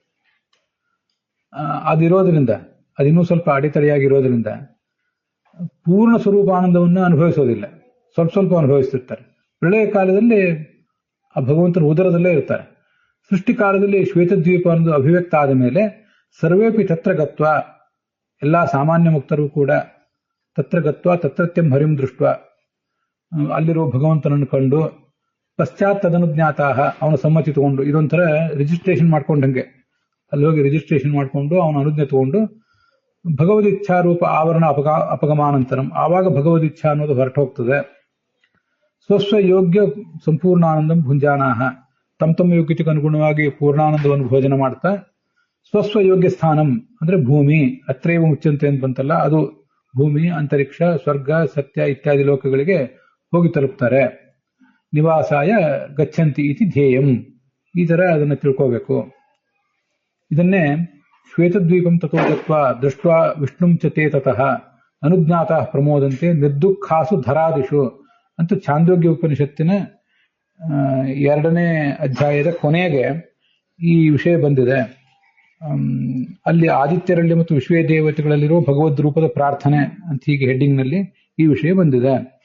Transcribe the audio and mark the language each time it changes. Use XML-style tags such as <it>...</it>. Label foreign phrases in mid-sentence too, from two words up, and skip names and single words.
<kn>ಅದಿರೋದ್ರಿಂದ, ಅದಿನ್ನೂ ಸ್ವಲ್ಪ ಅಡೆತಡೆಯಾಗಿರೋದ್ರಿಂದ ಪೂರ್ಣ ಸ್ವರೂಪಾನಂದವನ್ನ ಅನುಭವಿಸೋದಿಲ್ಲ, ಸ್ವಲ್ಪ ಅನುಭವಿಸ್ತಿರ್ತಾರೆ. ಪ್ರಳಯ ಕಾಲದಲ್ಲಿ ಆ ಭಗವಂತನ ಉದರದಲ್ಲೇ ಇರ್ತಾರೆ. ಸೃಷ್ಟಿ ಕಾಲದಲ್ಲಿ ಶ್ವೇತದ್ವೀಪ ಅನ್ನೋದು ಅಭಿವ್ಯಕ್ತ ಆದ ಮೇಲೆ</kn> <sa>ಸರ್ವೇಪಿ ತತ್ರ ಗತ್ವ,</sa> <kn>ಎಲ್ಲಾ ಸಾಮಾನ್ಯ ಮುಕ್ತರು ಕೂಡ</kn> <sa>ತತ್ರ ಗತ್ವ ತತ್ರತ್ಯಂ ಹರಿಂ ದೃಷ್ಟ,</sa> <kn>ಅಲ್ಲಿರೋ ಭಗವಂತನನ್ನು ಕಂಡು</kn> <sa>ಪಶ್ಚಾತ್ ತದನುಜ್ಞಾತಾಹ,</sa> <kn>ಅವನ ಸಮ್ಮತಿ ತಗೊಂಡು, ಇದೊಂಥರ ರಿಜಿಸ್ಟ್ರೇಷನ್ ಮಾಡ್ಕೊಂಡಂಗೆ, ಅಲ್ಲಿ ಹೋಗಿ ರಿಜಿಸ್ಟ್ರೇಷನ್ ಮಾಡಿಕೊಂಡು ಅವನ ಅನುಜ್ಞೆ ತಗೊಂಡು</kn> <sa>ಭಗವದಿಚ್ಛಾರೂಪ ಆವರಣ ಅಪಗಮಾನಂತರಂ,</sa> <kn>ಆವಾಗ ಭಗವದಿಚ್ಛಾ ಅನ್ನೋದು ಹೊರಟು ಹೋಗ್ತದೆ.</kn> <sa>ಸ್ವಸ್ವ ಯೋಗ್ಯ ಸಂಪೂರ್ಣಾನಂದಂ ಭುಂಜಾನಾಹ,</sa> <kn>ತಮ್ಮ ಯೋಗ್ಯತೆಗೆ ಅನುಗುಣವಾಗಿ ಪೂರ್ಣಾನಂದವನ್ನು ಭೋಜನ ಮಾಡ್ತಾ</kn> <sa>ಸ್ವಸ್ವ ಯೋಗ್ಯ ಸ್ಥಾನಂ</sa> <kn>ಅಂದ್ರೆ ಭೂಮಿ,</kn> <sa>ಅತ್ರೈವ ಮುಚ್ಚಂತೆ</sa> <kn>ಅಂತ ಬಂತಲ್ಲ, ಅದು ಭೂಮಿ, ಅಂತರಿಕ್ಷ, ಸ್ವರ್ಗ, ಸತ್ಯ ಇತ್ಯಾದಿ ಲೋಕಗಳಿಗೆ ಹೋಗಿ ತಲುಪ್ತಾರೆ.</kn> <sa>ನಿವಾಸಾಯ ಗಚ್ಚಂತಿ ಇತಿ ಧ್ಯೇಯಂ,</sa> <kn>ಈ ತರ ಅದನ್ನು ತಿಳ್ಕೋಬೇಕು.</kn> <sa>ಇದನ್ನೇ ಶ್ವೇತದ್ವೀಪಂ ತಥೋ ಗತ್ವಾ ದೃಷ್ಟ್ವಾ ವಿಷ್ಣುಂ ಚ ತೇ ತತಃ ಅನುಜ್ಞಾತಃ ಪ್ರಮೋದಂತೆ ನಿರ್ದುಃಖಾಸು ಧರಾದಿಷು</sa> <kn>ಅಂತ ಛಾಂದೋಗ್ಯ ಉಪನಿಷತ್ತಿನ 2ನೇ ಅಧ್ಯಾಯದ ಕೊನೆಗೆ ಈ ವಿಷಯ ಬಂದಿದೆ. ಅಲ್ಲಿ ಆದಿತ್ಯರಲ್ಲಿ ಮತ್ತು ವಿಶ್ವೇ ದೇವತೆಗಳಲ್ಲಿರುವ ಭಗವದ್ ರೂಪದ ಪ್ರಾರ್ಥನೆ ಅಂತ ಹೀಗೆ ಹೆಡ್ಡಿಂಗ್ ನಲ್ಲಿ ಈ ವಿಷಯ ಬಂದಿದೆ.</kn>